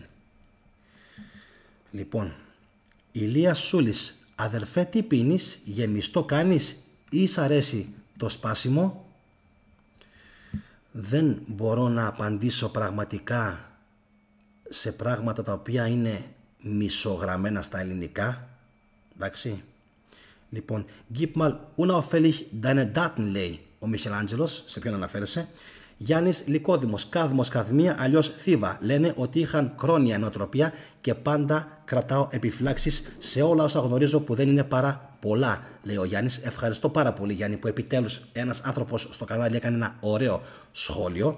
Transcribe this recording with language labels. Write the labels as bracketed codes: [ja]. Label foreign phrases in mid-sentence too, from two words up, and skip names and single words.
[el] Λοιπόν, Ηλίας Σούλης, αδερφέ τι πίνεις, γεμιστό κάνεις ή σ' αρέσει το σπάσιμο? Δεν μπορώ να απαντήσω πραγματικά σε πράγματα τα οποία είναι μισογραμμένα στα ελληνικά. Εντάξει. Λοιπόν, [de] gib mal unauffällig deine Daten, [el] λέει ο Μιχελάντζελος. Σε ποιον αναφέρεσαι? Γιάννης Λυκόδημος, κάδμος καδμία, αλλιώς θύβα. Λένε ότι είχαν κρόνια νοοτροπία και πάντα κρατάω επιφυλάξεις σε όλα όσα γνωρίζω που δεν είναι πάρα πολλά, λέει ο Γιάννης. Ευχαριστώ πάρα πολύ, Γιάννη, που επιτέλους ένας άνθρωπος στο κανάλι έκανε ένα ωραίο σχόλιο.